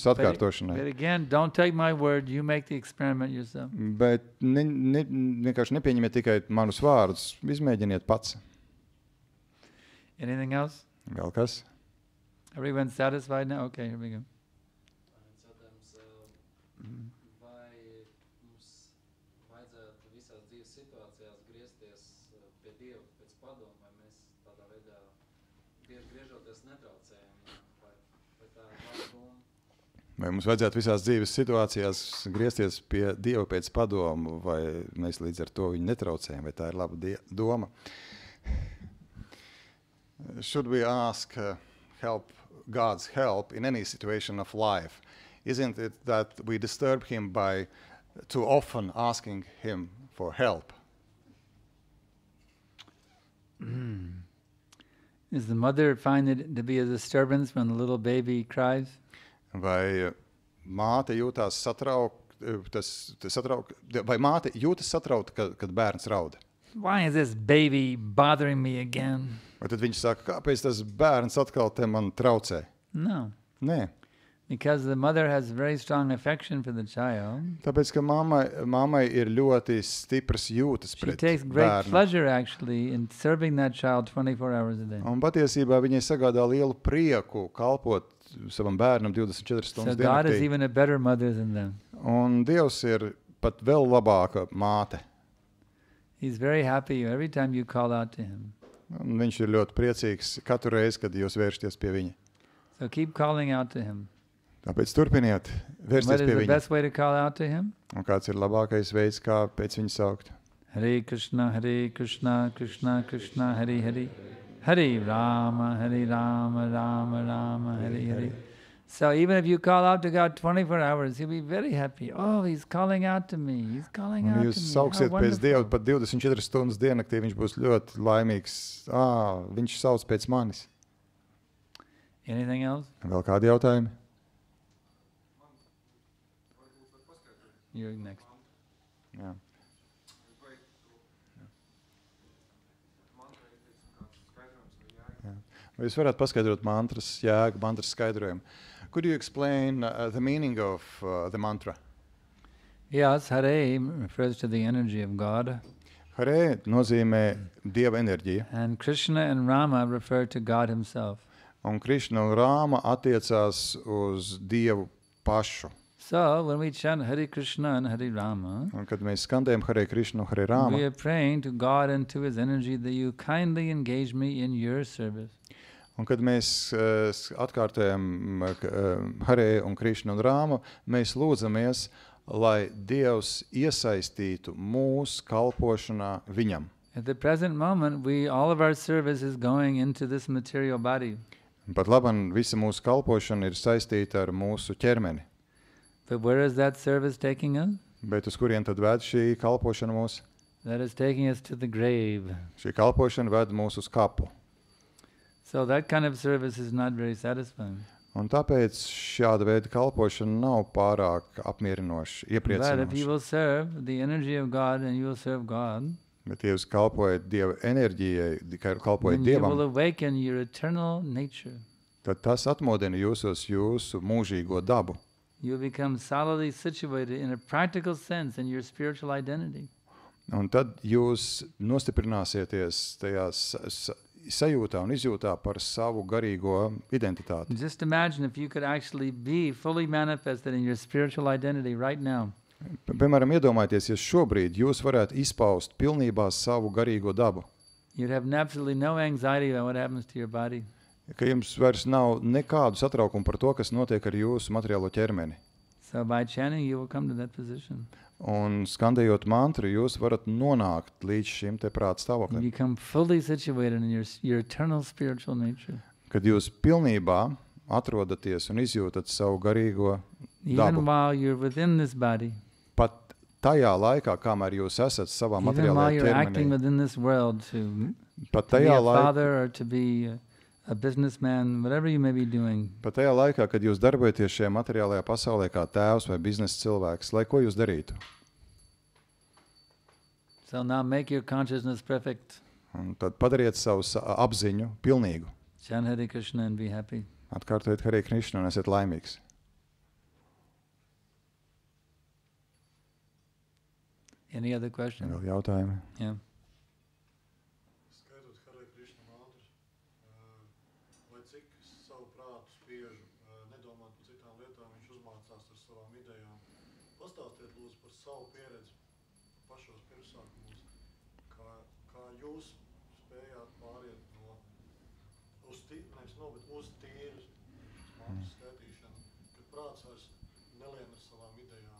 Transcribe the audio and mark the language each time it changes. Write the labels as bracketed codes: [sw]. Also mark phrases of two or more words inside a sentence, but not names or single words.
[en] But [lv] atkārtošanai. [en] again, don't take my word. You make the experiment yourself. [lv] Bet vienkārši nepieņemiet tikai manus vārdus, izmēģiniet pats. [en] Anything else? [lv] Vēl kas? [en] Everyone's satisfied now? Okay, here we go. [lv] Jautājums, vai mums vajadzētu visās dzīves situācijās griezties pie Dieva pēc padomu, vai mēs tādā veidā griežoties netraucējam, vai tā ir laba doma? Vai mums vajadzētu visās dzīves situācijās griezties pie Dieva pēc padomu, vai mēs līdz ar to viņu netraucējam, vai tā ir laba doma? [en] Should we ask God's help in any situation of life? Isn't it that we disturb him by too often asking him for help? Does the mother find it to be a disturbance when the little baby cries? [lv] Vai māte jūtās vai māte jūtas satraukta, kad bērns rauda? [en] Why is this baby bothering me again? [lv] Vai tad viņš saka, kāpēc tas bērns atkal te man traucē? [en] No, [lv] Nē, [en] because the mother has very strong affection for the child. [lv] tāpēc, ka mammai ir ļoti stipras jūtas [en] She [lv] pret [en] takes great [lv] bērnu. [en] pleasure actually in serving that child 24 hours a day. [lv] Un patiesībā viņai sagādā lielu prieku kalpot savam bērnam 24 [en] So [lv] stundas [en] God is [lv] diennaktī. [en] even a better mother than them. [lv] Un Dievs ir pat vēl labāka māte. [en] He's very happy every time you call out to him. [lv] Un viņš ir ļoti priecīgs katru reizi, kad jūs vēršaties pie viņa. [en] So keep calling out to him. [lv] Tāpēc turpiniet [en] What [lv] vērsties [en] is [lv] pie [en] the [lv] viņa. [en] best way to call out to him? [lv] Un kāds ir labākais veids, kā pēc viņa saukt? [sa] Hare Krishna, Krishna Krishna, Hare Hare. Hare Rama, Rama Rama, Hare Hare. [en] So even if you call out to God 24 hours, he'll be very happy. Oh, he's calling out to me. He's calling [lv] Un [en] out [lv] jūs [en] to me. [lv] sauksiet [en] How [lv] pēc Dieva [en] wonderful. [lv] pat 24 stundas diennaktī, viņš būs ļoti laimīgs. Viņš sauc pēc manis. [en] Anything else? [lv] Vēl kādi jautājumi? [en] You're next. [lv] Jā. Vai jūs varētu paskaidrot mantras jēgu, mantras skaidrojumu? [en] Could you explain the meaning of the mantra? Yes, Hare refers to the energy of God. [lv] Hare nozīmē Dieva enerģija, [en] And Krishna and Rama refer to God himself. [lv] un Krišna un Rāma attiecās uz Dievu pašu. [en] So when we chant Hare Krishna and Hare Rama, [lv] Un kad mēs skandējam Hare Krišnu un Hare [en] we [lv] Rāma, [en] are praying to God and to his energy that you kindly engage me in your service. [lv] un kad mēs atkārtojam Hare un Krišnu un Rāmu, mēs lūdzamies, lai Dievs iesaistītu mūsu kalpošanā viņam. [en] At the present moment, all of our service is going into this material body. [lv] Un pat labam visa mūsu kalpošana ir saistīta ar mūsu ķermeni. [en] But where is that service taking us? [lv] Bet uz kurien tad ved šī kalpošana mūs? [en] That is taking us to the grave. [lv] Šī kalpošana ved mūs uz kapu. [en] So that kind of service is not very satisfying. [lv] Un tāpēc šāda veida kalpošana nav pārāk apmierinoša, [en] But if you [lv] iepriecinoša. [en] will serve the energy of God and you will serve God, [lv] Bet ja jūs kalpojat Dieva enerģijai, kalpojat [en] then you will [lv] Dievam, [en] awaken your eternal nature. [lv] tad tas atmodina jūsos jūsu mūžīgo dabu. [en] You will become solidly situated in a practical sense in your spiritual identity. [lv] Un tad jūs nostiprināsieties tajā sajūtā un izjūtā par savu garīgo identitāti. [en] Just imagine if you could actually be fully manifested in your spiritual identity right now. [lv] Piemēram, iedomājieties, ja šobrīd jūs varētu izpaust pilnībā savu garīgo dabu, [en] You'd have absolutely no anxiety about what happens to your body. [lv] ka jums vairs nav nekādu satraukumu par to, kas notiek ar jūsu materiālo ķermeni. [en] So by chanting, you will come to that position. [lv] Un skandējot mantru, jūs varat nonākt līdz šim te prāta [en] You [lv] stāvoklim, [en] become fully situated in your eternal spiritual nature. [lv] kad jūs pilnībā atrodaties un izjūtat savu garīgo dabu. [en] Even while you're within this body, [lv] Pat tajā laikā, kamēr jūs esat savā [en] even while [lv] materiālajā [en] you're acting [lv] ķermenī, [en] within this world [lv] pat [en] to be [lv] tajā, [en] a [lv] laikā, [en] father or to be a businessman, whatever you may be doing, [lv] pat tajā laikā, kad jūs darbojaties šajā materiālajā pasaulē kā tēvs vai biznesa cilvēks, lai ko jūs darītu. [en] so now make your consciousness perfect. [lv] Un tad padariet savu apziņu pilnīgu. [en] Chant Hare Krishna and be happy. [lv] Atkārtojiet Hare Krishna un esiet laimīgs. [en] Any other question? [lv] Vēl jautājumi? [en] Yeah. [lv] Skaitot Hare Krishna mantras, lai cik savu prātu spiežu, nedomāt par citām lietām, viņš uzmācās ar savām idejām. Pastāstiet lūdzu par savu pieredzi pašos pirmsākumos, kā jūs spējāt pāriet uz tīras mantras skaitīšanu, kad prāts vairs nelien ar savām idejām.